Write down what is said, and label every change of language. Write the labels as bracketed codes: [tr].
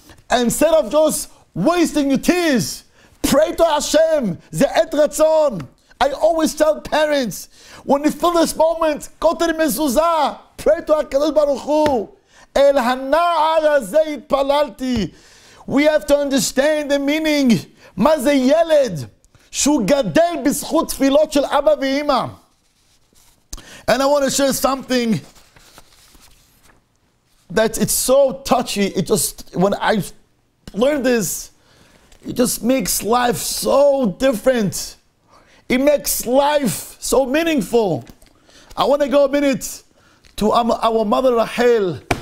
[en] And instead of just wasting your tears, pray to Hashem, Ze'et Ratzon. I always tell parents, when you feel this moment, go to the mezuzah, pray to HaKadosh Baruch Hu. [he] El hana'ar hazeh itpalalti. [en] We have to understand the meaning. [he] מה זה ילד שהוא גדל בזכות תפילות של אבא ואמא. [en] And I want to share something that it's so touchy. It just, when I learned this, it just makes life so different. It makes life so meaningful. I want to go a minute to our mother Rachel.